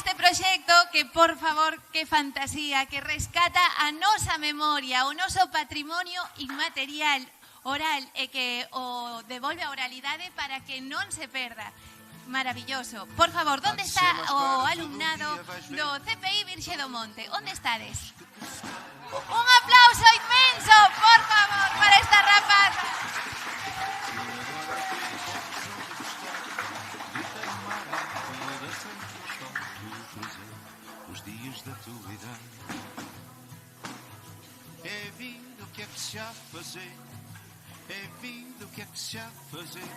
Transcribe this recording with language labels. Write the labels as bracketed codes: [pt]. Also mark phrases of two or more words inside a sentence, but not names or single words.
[gl] proxecto que, por favor, que fantasía, que rescata a nosa memoria, o noso patrimonio inmaterial oral e que o devolve a oralidade para que non se perda. Maravilloso. Por favor, onde está o alumnado do CPI Virxe do Monte? Onde estades? Un aplauso inmenso, por favor, para esta rapaza. [pt] Os dias da tua idade é vida, o que é que se há de fazer? É vida, o que é que se há de fazer?